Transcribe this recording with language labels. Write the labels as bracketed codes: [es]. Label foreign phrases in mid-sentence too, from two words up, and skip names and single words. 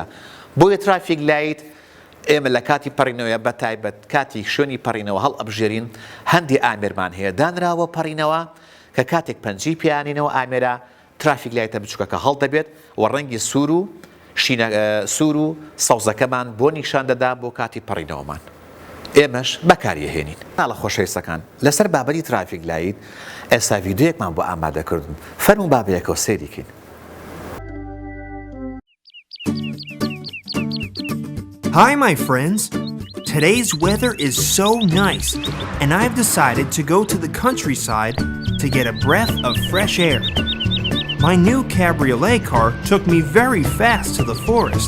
[ckb] بۆیە [en] traffic light [ckb] ئێمە لە کاتی پەڕینەوەیە بەتایبەت کاتی شوێنی پەڕینەوە هەڵ ئەبژێرین، هەندی ئامێرمان هەیە دانراوە پەڕینەوە کە کاتێک پەنجی پیانینەوە ئامێرە ترافیک لایتە بچووکەکە هەڵ دەبێت و ڕەنگی سوور و سەوزەکەمان بۆ نیشان دەدا بۆ کاتی پەڕینەوەمان. ئێمەش بەکاریهێنین. ناڵە خۆشەویستەکان، لەسەر بابەتی [en] traffic light [ckb] ئێستا ڤیدیۆیەکمان بۆ ئامادەکردن، فەرموو بابەیەکەوە سەیریکەین. [en] Hi my friends! Today's weather is so nice and I've decided to go to the countryside to get a breath of fresh air. My new cabriolet car took me very fast to the forest.